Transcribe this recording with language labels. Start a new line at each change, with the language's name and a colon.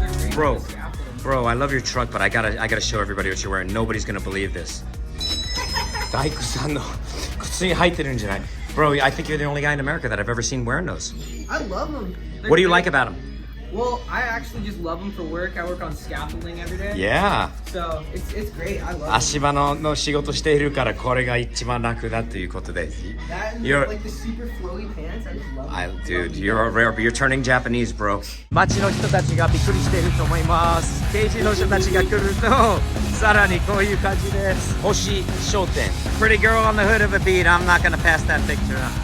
English: Bro, I love your truck, but I gotta show everybody what you're wearing. Nobody's gonna believe this.
Japanese: 大工さんの靴に入ってるんじゃない?
English: Bro, I think you're the only guy in America that I've ever seen wearing those. I love them. What do you like about them? Well, I actually just love them for work. I work on scaffolding every day. Yeah. So it's great. I love them.
Japanese: 足場の仕事しているからこれが一番楽だということで。
English: That and You're like the super flowy pants. I just love them. Dude, you're turning Japanese, bro.
Japanese: 街の人たちがびっくりしていると思います。軽自動車たちが来るとさらにこういう感じです。星商店。
English: Pretty girl on the hood of a beat. I'm not gonna pass that picture.